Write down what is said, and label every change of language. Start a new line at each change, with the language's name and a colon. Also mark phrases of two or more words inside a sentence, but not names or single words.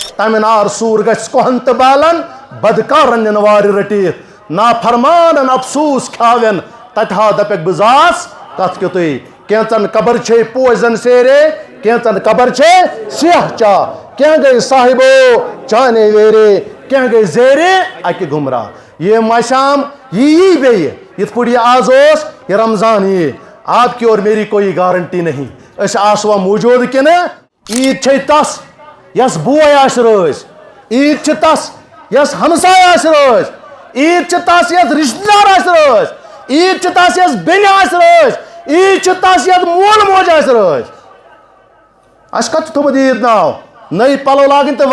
Kashmiri: تمہ نار سور گژھِ کوہن تہٕ بالن بدکارن نِن وارِ رٔٹِتھ نافرمانن افسوس کھاوین تتہِ ہا دپیکھ بہٕ زاس کتھ کیُتٕے کینژن قبر چھے پوزن سیرے کینژن قبر چھے سیاہ چاہ کینٛہہ گٔے صاحبو چانے ویرے کینٛہہ گٔے زیرے اکہِ گمراہ یہ ماشام یی بیٚیہِ یِتھ پٲٹھۍ یہ آز اوس یہ رمضان یی
Urdu: آپ کی اور میری کوئی گارنٹی نہیں
Kashmiri: أسۍ آسوا موجود کنہٕ عید چھے تس یس بوے آسہِ رٲزۍ عید چھِ تس یس ہمساے آسہِ رٲزۍ عید چھِ تس یس رشتہٕ دار آسہِ رٲزۍ عید چھِ تس یس بیٚنہِ آسہِ رٲزۍ عید چھِ تس یس مول موج آسہِ رٲزۍ اَسہِ کتھ چھُ تھوٚمُت عید ناو نٔے پلو لاگٕنۍ تہٕ